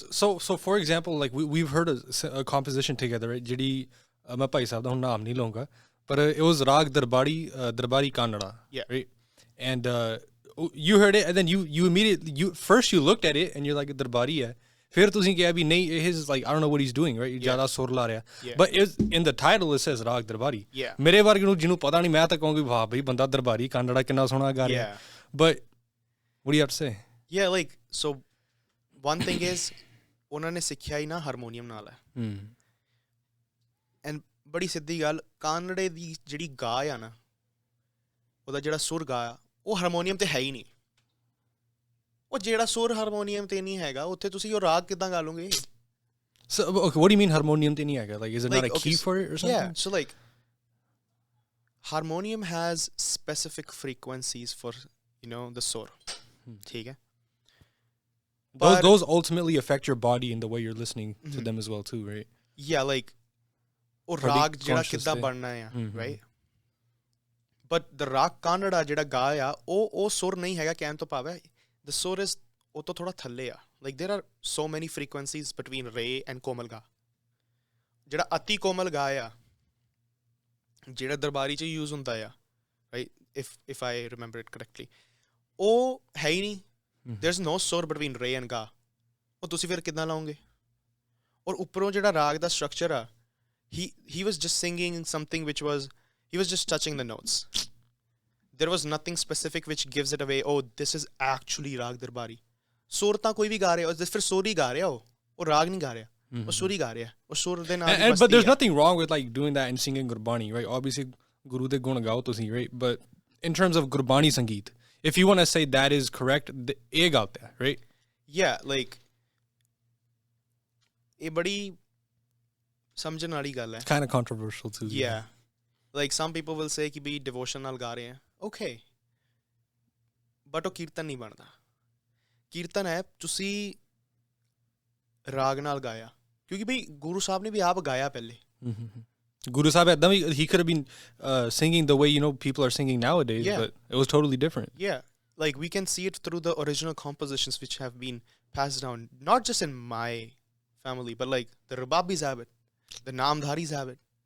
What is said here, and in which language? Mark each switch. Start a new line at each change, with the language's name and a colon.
English: so for example like we've heard a composition together right
Punjabi: ਜਿਹੜੀ ਮੈਂ ਭਾਈ ਸਾਹਿਬ ਦਾ ਹੁਣ ਨਾਮ ਨਹੀਂ ਲਵਾਂਗਾ ਪਰ
English: it was raag Darbari Kanada right and you heard it and then you immediately first you looked at it and you're like
Punjabi: ਦਰਬਾਰੀ ਹੈ ਫਿਰ ਤੁਸੀਂ ਕਿਹਾ ਵੀ ਨਹੀਂ ਇਹ
English: is like I don't know what he's doing right
Punjabi: ਜ਼ਿਆਦਾ ਸੁਰ ਲਾ ਰਿਹਾ
English: but in the title it says raag Darbari
Punjabi: ਮੇਰੇ ਵਰਗੇ ਨੂੰ ਜਿਹਨੂੰ ਪਤਾ ਨਹੀਂ ਮੈਂ ਤਾਂ ਕਹੂੰਗੀ ਵਾਹ ਬਈ ਬੰਦਾ ਦਰਬਾਰੀ ਕਾਨੜਾ ਕਿੰਨਾ ਸੋਹਣਾ ਗਾ ਰਿਹਾ
English: but what do you have to say? Yeah, like so one thing is
Punjabi: ਉਹਨਾਂ ਨੇ ਸਿੱਖਿਆ ਹੀ ਨਾ ਹਾਰਮੋਨੀਅਮ ਨਾਲ ਹੈ ਐਂਡ ਬੜੀ ਸਿੱਧੀ ਗੱਲ ਕਾਨੜੇ ਦੀ ਜਿਹੜੀ ਗਾ ਆ ਨਾ ਉਹਦਾ ਜਿਹੜਾ ਸੁਰ ਗਾ ਆ ਉਹ ਹਾਰਮੋਨੀਅਮ ਤੇ ਹੈ ਹੀ ਨਹੀਂ ਉਹ ਜਿਹੜਾ ਸੁਰ ਹਾਰਮੋਨੀਅਮ ਤੇ ਨਹੀਂ ਹੈਗਾ ਉੱਥੇ ਤੁਸੀਂ ਉਹ ਰਾਗ ਕਿੱਦਾਂ ਗਾ ਲਓਗੇ
English: so okay, what do you mean harmonium
Punjabi: te nahi aega
English: like is it not a key for it or something? Yeah, so like harmonium has specific frequencies for you know the sur theek hai those ultimately affect your body and the way you're listening to them as well too right yeah like
Punjabi: oh rag jehda kidda banna hai
English: right but the
Punjabi: rag kannada jehda ga ya oh sur nahi hega ਕਹਿਣ ਤੋਂ ਭਾਵ ਹੈ
English: the sur is
Punjabi: ਉਹ ਤੋਂ ਥੋੜਾ ਥੱਲੇ ਆ
English: like there are so many frequencies between re and komal ga
Punjabi: ਜਿਹੜਾ ਅਤੀ ਕੋਮਲ ਗਾ ਆ ਜਿਹੜਾ ਦਰਬਾਰੀ ਚ ਯੂਜ਼ ਹੁੰਦਾ ਆ
English: if I remember it correctly.
Punjabi: ਉਹ ਹੈ ਹੀ ਨਹੀਂ.
English: There's no sword between re and ga.
Punjabi: ਉਹ ਤੁਸੀਂ ਫਿਰ ਕਿੱਦਾਂ ਲਾਓਗੇ? ਔਰ ਉੱਪਰੋਂ ਜਿਹੜਾ ਰਾਗ ਦਾ ਸਟਰਕਚਰ ਆ,
English: he was just singing something which was, he was just touching the notes. There was nothing specific which gives it away, oh this is actually raag Darbari.
Punjabi: ਸੁਰ ਤਾਂ ਕੋਈ ਵੀ ਗਾ ਰਿਹਾ, ਫਿਰ ਸੁਰ ਹੀ ਗਾ ਰਿਹਾ, ਉਹ ਰਾਗ ਨਹੀਂ ਗਾ ਰਿਹਾ, ਉਹ ਸੁਰ ਹੀ ਗਾ ਰਿਹਾ, ਉਹ ਸੁਰ ਦੇ ਨਾਲ ਹੀ.
English: But there's nothing wrong with like doing that and singing Gurbani, right?
Punjabi: Obviously Guru ਦੇ ਗੁਣ ਗਾਓ ਤੁਸੀਂ, right?
English: But in terms of Gurbani Sangeet, if you want to say that is correct,
Punjabi: ਇਹ ਗੱਲ ਤੇ,
English: right?
Punjabi: Yeah, like ਇਹ ਬੜੀ ਸਮਝਣ ਵਾਲੀ ਗੱਲ ਹੈ.
English: Kind of controversial too. Yeah. Like some people will say
Punjabi: ਕਿ ਵੀ devotion ਨਾਲ ਗਾ ਰਹੇ ਹੈ.
English: Okay.
Punjabi: But ਉਹ ਕੀਰਤਨ ਨਹੀਂ ਬਣਦਾ. ਕੀਰਤਨ ਹੈ ਤੁਸੀਂ ਰਾਗ ਨਾਲ ਗਾਇਆ, ਕਿਉਂਕਿ ਬਈ ਗੁਰੂ ਸਾਹਿਬ ਨੇ ਵੀ ਆਪ ਗਾਇਆ ਪਹਿਲੇ.
English: Guru Sahib, he could have been singing the way, you know, people are singing nowadays, but it was totally different. Yeah, like we can see it through the original compositions which have been passed down, not just in my family, but like the Rababis have it, the Namdharis have it.